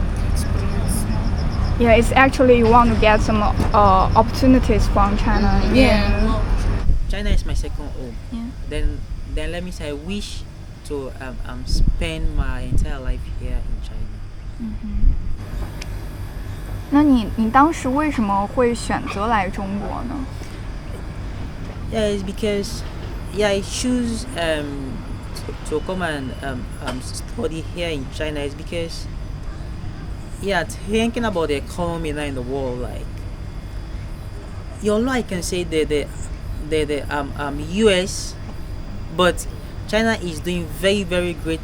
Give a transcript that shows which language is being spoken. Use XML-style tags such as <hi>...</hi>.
<en>Experience. Yeah, it's actually you want to get some opportunities from China. Yeah. China is my second home. Yeah. Then let me say I wish to spend my entire life here in China.</en> <zh>那你当时为什么会选择来中国呢？</zh> <en>Yeah, it's because I choose to come and study here in China is because thinking about the economy now in the world, like although I can say the US, but China is doing very, very great.</en>